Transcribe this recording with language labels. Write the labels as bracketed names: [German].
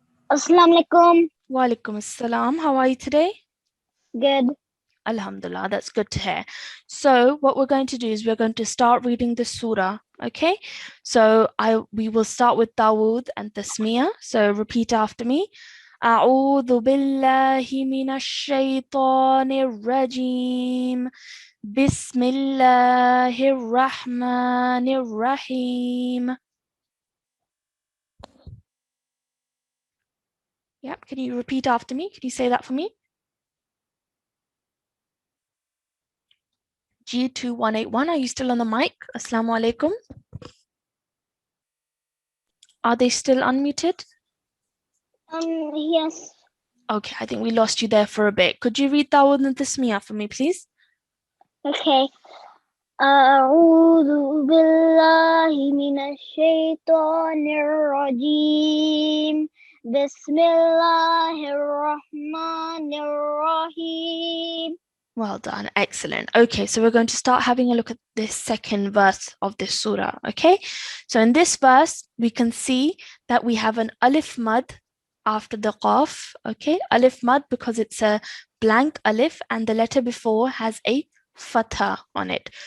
[English] Assalamu alaikum. Wa alaikum assalam. How are you today? Good. Alhamdulillah, that's good to hear. So what we're going to do is we're going to start reading the surah, okay? So we will start with Dawood and Tasmiyah. So repeat after me. [Arabic] أعوذ بالله من الشيطان الرجيم بسم الله الرحمن الرحيم. [English] Yep, can you repeat after me? Can you say that for me? G2181, are you still on the mic? Assalamu alaikum. Are they still unmuted? Yes. Okay, I think we lost you there for a bit. Could you read Dawood and Tasmiyah for me, please? Okay. [Arabic] أعوذ بالله من الشيطان الرجيم بسم الله الرحمن الرحيم. [English] Well done, excellent. Okay, so we're going to start having a look at this second verse of this surah, okay? So in this verse, we can see that we have an alif mad after the qaf, okay? Alif mad because it's a blank alif and the letter before has a fatha on it.